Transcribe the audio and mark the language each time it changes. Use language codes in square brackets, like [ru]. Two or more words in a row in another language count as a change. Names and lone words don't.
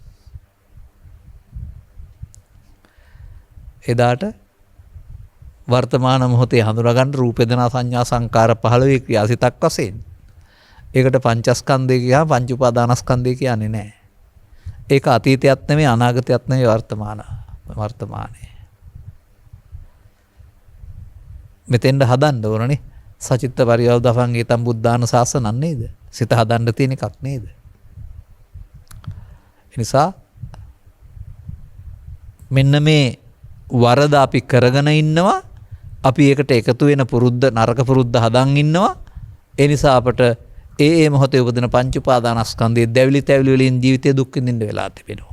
[si] එදාට වර්තමාන මොහොතේ හඳුනා ගන්න රූප වේදනා සංඥා සංකාර 15 ක්‍රියාසිතක් වශයෙන්. ඒකට පංචස්කන්ධය කියහම පංච උපාදානස්කන්ධය කියන්නේ නැහැ. ඒක අතීතයක් නෙමෙයි අනාගතයක් නෙමෙයි වර්තමානයේ. මෙතෙන්ද හදන්න ඕනනේ. [pi] සචිත්ත පරියෝදපං ඊතම් බුද්ධාන ශාසනන් නේද? [si] සිත හදන්න තියෙන එකක් නේද? ඒ නිසා මෙන්න මේ වරද අපි කරගෙන ඉන්නවා. අපි ඒකට එකතු වෙන පුරුද්ද නරක පුරුද්ද හදන් ඉන්නවා. ඒ නිසා අපට ඒ මොහොතේ උපදින පංච උපාදානස්කන්ධයේ දැවිලි තැවිලි වලින් ජීවිතය දුක් විඳින්න වෙලා තිබෙනවා.